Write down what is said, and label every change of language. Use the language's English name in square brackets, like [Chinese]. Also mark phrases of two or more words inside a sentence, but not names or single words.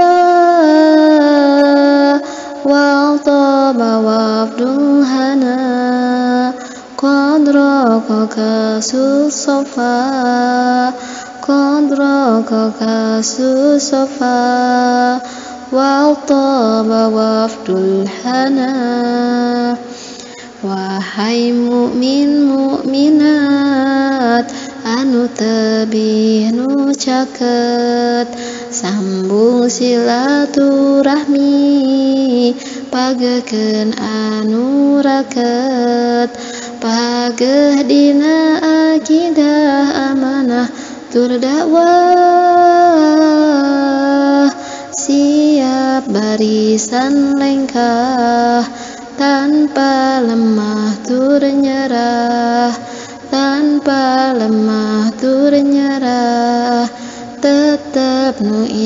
[Arabic] وطاب وفد الهنا قد راقك الصفا قد راقك الصفا وطاب وفد الهنا [Sundanese] Wahai mukmin mukminat anu tebih nu caket sambung silaturahmi pagekeun anu raket pageh dina akidah amanah tur dakwah siap barisan lengkah tanpa lemah tur nyerah tanpa lemah tur nyerah tetap nu